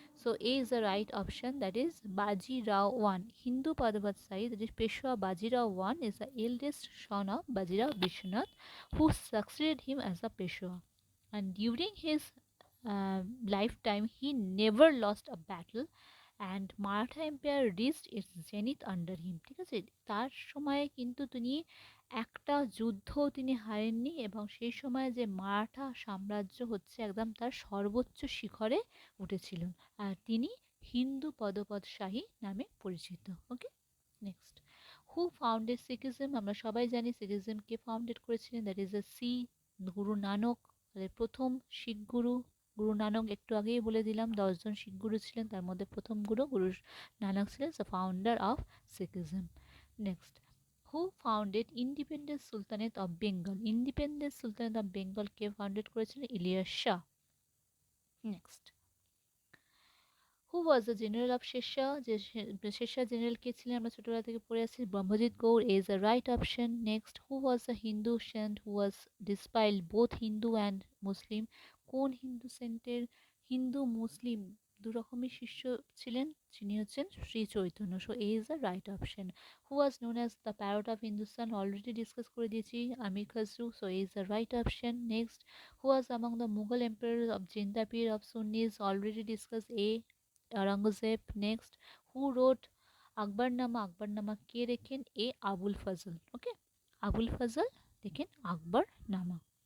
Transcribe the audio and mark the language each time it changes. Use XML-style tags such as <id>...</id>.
<en>So A is the right option, that is Baji Rao I. Hindu Padapat Shahi, that is Peshwa Baji Rao I, is the eldest son of Baji Rao Vishwanath, who succeeded him as a Peshwa. And during his lifetime, he never lost a battle, and Maratha Empire reached its zenith under him.</en> <bn>ঠিক আছে, তার সময়ে কিন্তু তিনি একটা যুদ্ধ তিনি হারেননি, এবং সেই সময়ে যে মারাঠা সাম্রাজ্য হচ্ছে একদম তার সর্বোচ্চ শিখরে উঠেছিলেন, আর তিনি হিন্দু পদপদ শাহী নামে পরিচিত। ওকে।</bn> <en>Next, who founded Sikhism?</en> <bn>আমরা সবাই জানি সিকিজম কে ফাউন্ডেড করেছিলেন,</bn> <en>That is a C, Guru Nanak.</en> <bn>প্রথম শিখ গুরু গুরু নানক, একটু আগেই বলে দিলাম 10 জন শিখ গুরু ছিলেন, তার মধ্যে প্রথম গুরু গুরু নানক ছিলেন,</bn> <en>The founder of Sikhism. Next, who founded independent Sultanate of Bengal?</en> <bn>Independent Sultanate of Bengal K founded করেছিলেন? Ilyas Shah.</bn> <en>Next, who was the general of Sher Shah?</en> <bn>যে শেরশাহ জেনারেল কে ছিলেন আমরা ছোটবেলা থেকে পড়ে আসছি, Brahmajit Gaur</bn> <en>is the right option. Next, who was the Hindu saint who was despised both Hindu and Muslim?</en> <bn>কোন হিন্দু সেন্টের হিন্দু মুসলিম দুরকমই শিষ্য ছিলেন? যিনি হচ্ছেন Shri Chaitanya.</bn> <en>So A is the right option. Who was known as the parrot of Hindustan? Already discuss</en> <bn>করে দিয়েছি,</bn> <en>Amir Khusrau. So A is the right option. Next, who was among the Mughal emperors of Jindapir of Sunnis? Already discussed, A Aurangzeb. Next, who wrote Akbarnama?</en> <bn>Akbarnama কে লেখেন? এ আবুল ফজল। ওকে, আবুল ফজল লেখেন আকবরনামা।</bn>